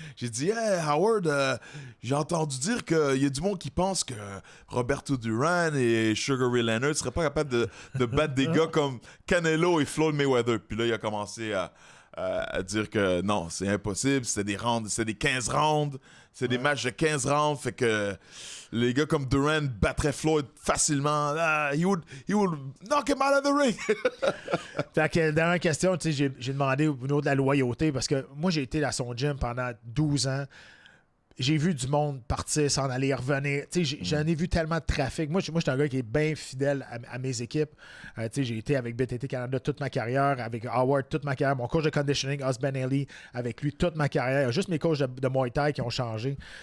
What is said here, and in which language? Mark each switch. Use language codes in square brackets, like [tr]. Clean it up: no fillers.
[fr] J'ai dit, hey, Howard, j'ai entendu dire qu'il y a du monde qui pense que Roberto Duran et Sugar Ray Leonard ne seraient pas capables de battre des gars comme Canelo et Floyd Mayweather. Puis là, il a commencé à dire que non, c'est impossible. C'était des 15 rounds. C'est des matchs de 15 rounds. Fait que les gars comme Duran battraient Floyd facilement. [en] He would knock him out of the ring. [fr] Fait que dernière question, tu sais, j'ai demandé au niveau de la loyauté parce que moi, j'ai été à son gym pendant 12 ans. J'ai vu du monde partir, s'en aller, revenir. J'en ai vu tellement de trafic. Moi, je suis un gars qui est bien fidèle à mes équipes. J'ai été avec BTT Canada toute ma carrière, avec Howard toute ma carrière. Mon coach de conditioning, Osben Ali, avec lui toute ma carrière. Il y a juste mes coachs de Muay Thai qui ont changé.